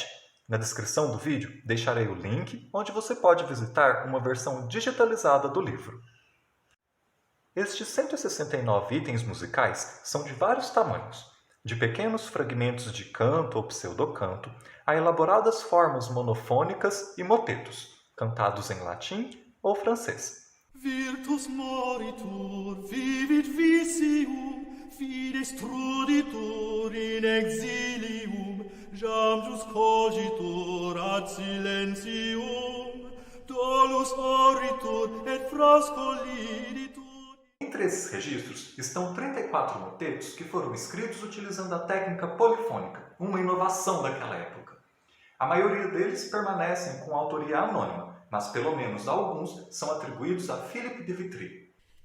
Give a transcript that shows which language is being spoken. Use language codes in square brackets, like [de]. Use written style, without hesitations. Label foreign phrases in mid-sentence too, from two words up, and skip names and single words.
[pt] Na descrição do vídeo deixarei o link onde você pode visitar uma versão digitalizada do livro. Estes 169 itens musicais são de vários tamanhos, de pequenos fragmentos de canto ou pseudocanto a elaboradas formas monofônicas e motetos, cantados em latim ou francês. [la] Virtus moritur, vivit vicium, fides truditur in exilium, jam jus cogitur ad silentium, dolus auritur et frascoliditur. [pt] Entre esses registros estão 34 motetos que foram escritos utilizando a técnica polifônica, uma inovação daquela época. A maioria deles permanecem com autoria anônima, mas pelo menos alguns são atribuídos a Philippe de Vitry.